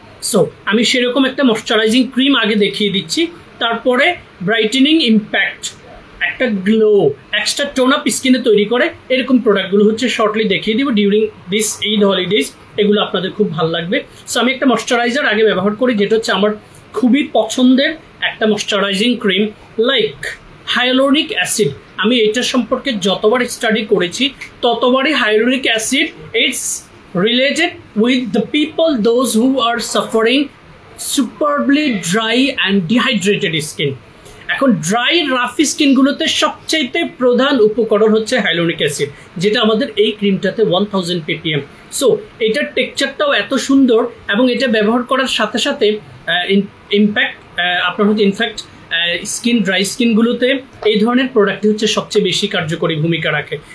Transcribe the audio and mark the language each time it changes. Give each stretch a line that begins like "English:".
Bangla: So আমি সেরকম একটা ময়শ্চারাইজিং ক্রিম আগে দেখিয়ে দিচ্ছি, তারপরে ব্রাইটেনিং ইম্প্যাক্ট, একটা গ্লো, এক্সট্রা টোন আপ স্কিনে তৈরি করে, এরকম প্রোডাক্টগুলো হচ্ছে শর্টলি দেখিয়ে দিব
English: During this Eid holidays.
Bangla: এগুলো আপনাদের খুব ভালো লাগবে। সো আমি একটা ময়শ্চারাইজার আগে ব্যবহার করি, যেটা হচ্ছে আমার খুবই পছন্দের একটা moisturising cream, like hyaluronic acid. আমি এটা সম্পর্কে যতবার স্টাডি করেছি ততবারই hyaluronic acid
English: It's related with the people those who are suffering superbly dry and dehydrated skin.
Bangla: এখন ড্রাই রাফ স্কিনগুলোতে সবচাইতে প্রধান উপকরণ হচ্ছে হাইলোনিক অ্যাসিড, যেটা আমাদের এই ক্রিমটাতে 1000 ppm। সো এটার টেক্সচারটাও এত সুন্দর এবং এটা ব্যবহার করার সাথে সাথে ইম্প্যাক্ট আপনার হচ্ছে ইনফ্যাক্ট স্কিন, ড্রাই স্কিনগুলোতে এই ধরনের প্রোডাক্টই হচ্ছে সবচেয়ে বেশি কার্যকরী ভূমিকা রাখে।